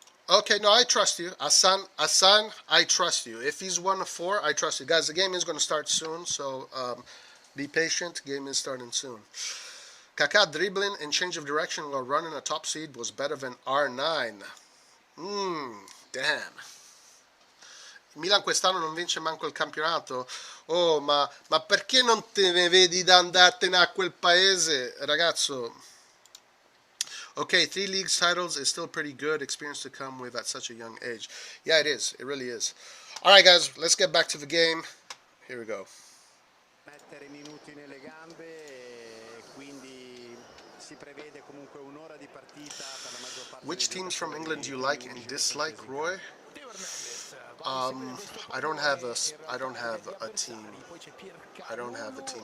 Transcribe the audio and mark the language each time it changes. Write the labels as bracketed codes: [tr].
[en] Okay, no, I trust you. Hassan, I trust you. If he's 1 of 4, I trust you. Guys, the game is going to start soon, so be patient. Game is starting soon. Kaká dribbling and change of direction while running a top seed was better than R9. Damn. [it] Milan quest'anno non vince manco il campionato. Oh, ma perché non te ne vedi da andartene a quel paese? Ragazzo, [en] Okay, 3 leagues titles is still pretty good experience to come with at such a young age. Yeah, it is. It really is. All right, guys, let's get back to the game. Here we go. [it] Mettere minuti nelle gambe e quindi si prevede comunque un'ora di partita per la maggior parte. [en] Which teams from England do you like and dislike, Roy? I don't have a team. I don't have a team in England.